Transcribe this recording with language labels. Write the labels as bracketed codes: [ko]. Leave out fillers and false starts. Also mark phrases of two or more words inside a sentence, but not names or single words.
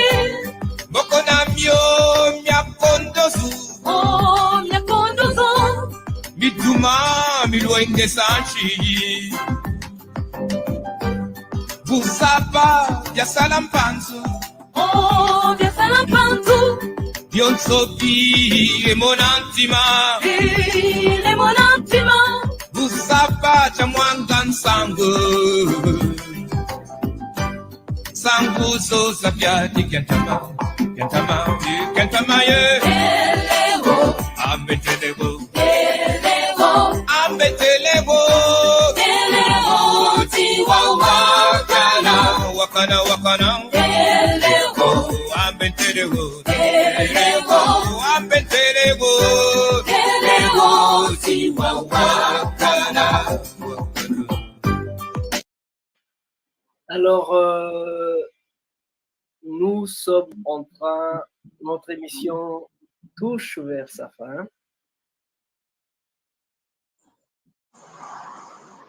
[kg] boko namyo myakondozu, oh nyakondozo, mituma milwenge sanchi, busapa ya salampanzu, oh vyasala mpanzu, byonsopi emonantima, ile monantima, busapa cha mwanga nsangu, sangu so sapyati kentama, kentama ye, telewo, ambetelewo, telewo, ambetelewo, telewo, tiwa wakana, telewo, ambetelewo, telewo, ambetelewo, telewo, tiwa wakana. [fr] Alors, nous sommes en train, notre émission touche vers sa fin.